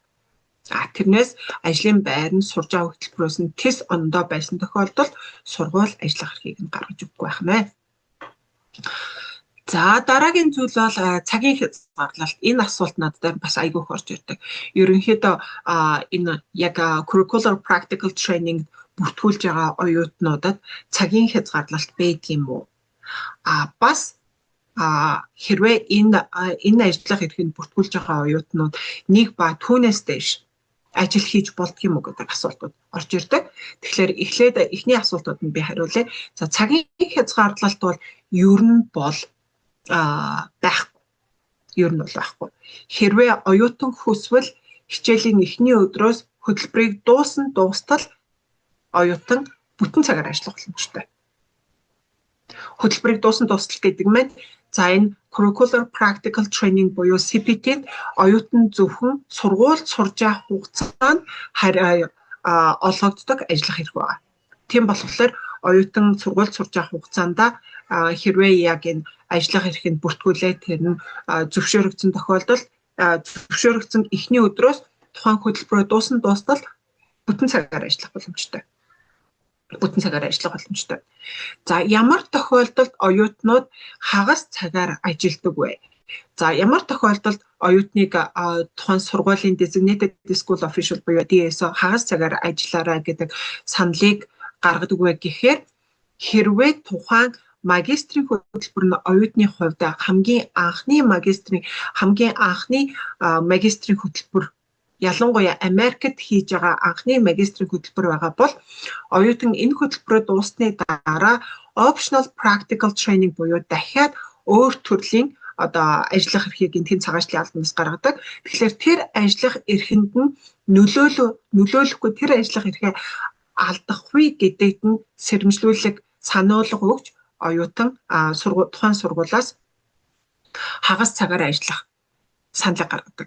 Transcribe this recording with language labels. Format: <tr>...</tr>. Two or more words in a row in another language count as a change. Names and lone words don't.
<mn>Тэрнээс ажлын байр нь сурж байгаа хөтөлбөрөөс нь тис ондоо байсан тохиолдолд сургууль ажиллах эрхийг нь гаргаж өгөхгүй байх нэ. За дараагийн зүйл бол цагийн хязгаарлалт. Энэ асуулт надад бас айгүй их орж ирдэг. Ерөнхийдөө энэ яг</mn> <en>curricular practical training</en> <mn>бүртгүүлж байгаа оюутнуудад цагийн хязгаарлалт байдаг юм уу? Бас хэрвээ энэ ажиллах эрхийг бүртгүүлж байгаа оюутнууд нэг ба түүнээс дэш ажил хийж болдго юм уу гэдэг асуултууд орж ирдэг. Тэгэхээр эхлээд эхний асуултууд нь би хариулъя. За цагийн хязгаарлалт бол ер нь бол байхгүй. Ер нь бол байхгүй. Хэрвээ оюутан хүсвэл хичээлийн эхний өдрөөс хөтөлбөрийг дуустал оюутан бүтэн цагаар ажиллах боломжтой. Хөтөлбөрийг дуустал гэдэг нь за энэ</mn> <en>curricular practical training</en> <mn>буюу CPT-д оюутан зөвхөн сургуульд сурж явах хугацаанд олгогддог ажиллах хэрэг байна. Тийм болохоор оюутан сургуульд сурж явах хугацаанд хэрвээ яг энэ ажиллах эрхэнд бүртгүүлээд тэр нь зөвшөөрөгдсөн тохиолдолд зөвшөөрөгдсөн эхний өдрөөс тухайн хөтөлбөрөө дуустал бүтэн цагаар ажиллах боломжтой. За ямар тохиолдолд оюутнууд хагас цагаар ажилладаг вэ? За ямар тохиолдолд оюутныг тухайн сургуулийн</mn> <en>designated school official</en> <mn>буюу DSO хагас цагаар ажиллаарай гэдэг саналыг гаргадаг вэ гэхээр хэрвээ тухайн магистрийн хөтөлбөр нь оюутны хувьд хамгийн анхны магистрийн хөтөлбөр ялангуяа Америкт хийж байгаа анхны магистрийн хөтөлбөр байгаа бол оюутан энэ хөтөлбөрөө дууссаны дараа</mn> <en>optional practical training</en> <mn>буюу дахиад өөр төрлийн ажиллах эрхийг тэн цагаачлалын албанаас гаргадаг. Тэгэхээр тэр ажиллах эрхэнд нь нөлөөлөхгүй тэр ажиллах эрхээ алдахгүй гэдэгт нь сэрэмжлүүлэг сануулга өгч оюутан тухайн сургуулиас хагас цагаар ажиллах саналыг гаргадаг.</mn>